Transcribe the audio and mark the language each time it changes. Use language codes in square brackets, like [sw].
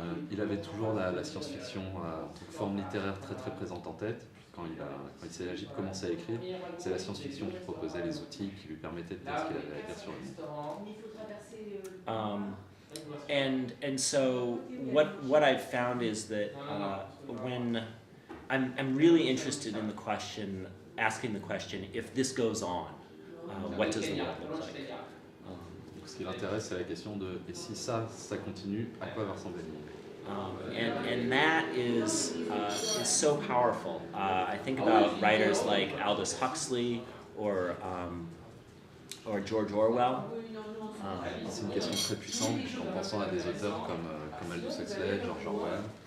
[fr] Il avait toujours la science-fiction en tant que forme littéraire très très présente en tête. Quand il s'est agi de commencer à écrire, c'est la science-fiction qui proposait les outils qui lui permettaient de dire ce qu'il avait à dire sur le monde. [en] And so what I've found is that when I'm really interested in asking the question, if this goes on, what does the world look like? [fr] Donc, ce qui l'intéresse, c'est la question de et si ça continue, à quoi va ressembler le monde? [en] And that is so powerful. I think about writers like Aldous Huxley or George Orwell. [fr] C'est une question très puissante en pensant à des auteurs comme Aldous Huxley, George Orwell.